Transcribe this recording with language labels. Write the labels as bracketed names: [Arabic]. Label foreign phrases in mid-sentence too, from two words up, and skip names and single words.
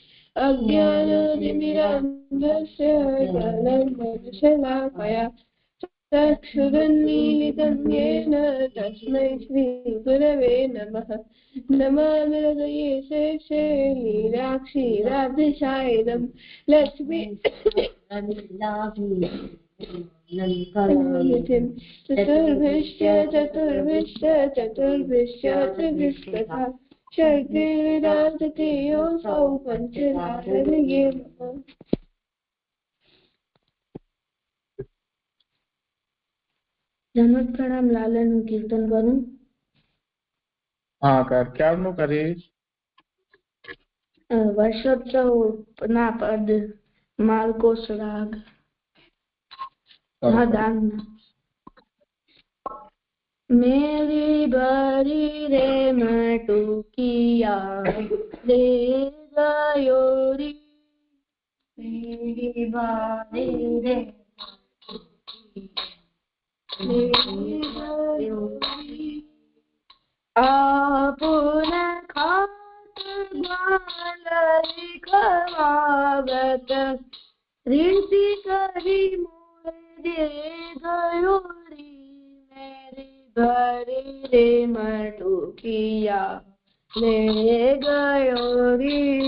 [Sanskrit] अज्ञानतिमिरान्धस्य ज्ञानञ्जनशलाकया चक्षुरुन्मीलितं येन तस्मै श्रीगुरवे नमः नमामि हृदये शेषे लीलाक्षीराब्धिशायिनं लक्ष्मी चतुर्भिश्च त्रिभिस्तथा षड्विधातृतीयोऽसौ पञ्चरात्रये नमः। [Gujarati] ધનોત પ્રણામ લાલનનું કીર્તન કરું. હા કર ક્યારનું કરીશ? વર્ષોત્સવ ના પદ માલકોસ રાગ દાન. [Braj] मेरी भरी रे मटुकिया रे गयोरी मेरी भरी रे आपुन खात ग्वालरी खवावत ऋषि करी मोरे गयोरी मेरी भरी रे मटुकिया ले गयोरी